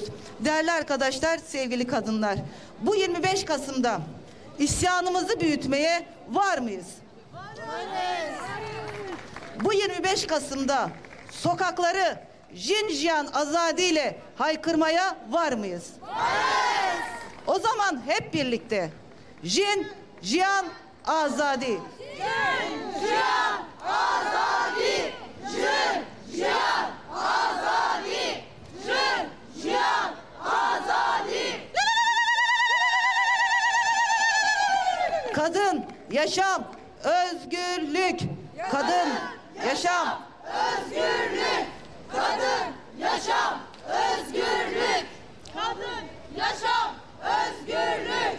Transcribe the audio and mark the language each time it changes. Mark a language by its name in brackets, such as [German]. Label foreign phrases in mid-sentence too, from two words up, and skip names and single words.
[Turkish] Değerli arkadaşlar, sevgili kadınlar, bu 25 Kasım'da isyanımızı büyütmeye var mıyız? Varız. Bu 25 Kasım'da sokakları [Kurdish] Jin Jiyan Azadi [Turkish] ile haykırmaya var mıyız? Varız. O zaman hep birlikte [Kurdish] Jin Jiyan Azadi. Jin Jiyan Azadi. Jin Jiyan Azadi. Jin Jiyan Azadi. [Turkish] Kadın, yaşam, özgürlük. Kadın, yaşam, Özgürlük. Kadın, yaşam, özgürlük. Kadın, yaşam, özgürlük.